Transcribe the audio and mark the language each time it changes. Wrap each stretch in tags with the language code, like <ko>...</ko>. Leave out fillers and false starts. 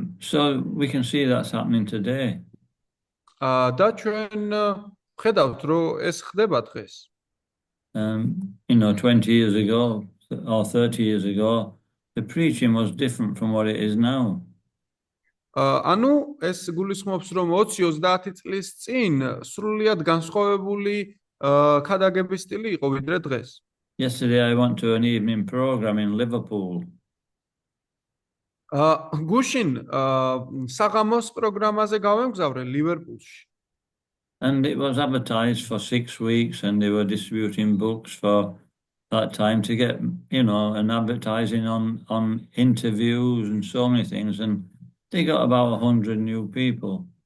<en>So we can see that's happening today.</en> <ka>და ჩვენ ხედავთ, რომ ეს ხდება დღეს.</ka> <en>20 years ago or 30 years ago, the preaching was different from what it is now.</en> <ka>ანუ ეს გულისხმობს, რომ 20-30 წლის წინ სრულიად განსხვავებული ქადაგების სტილი იყო ვიდრე დღეს.</ka> <en>Yesterday I went to an evening program in Liverpool.</en> <ka>გუშინ საღამოს პროგრამაზე გავემგზავრე ლივერპულში.</ka> <en>And it was advertised for 6 weeks, and they were distributing books for that time to get, and advertising on interviews and so many things, and they got about 100 new people.</en>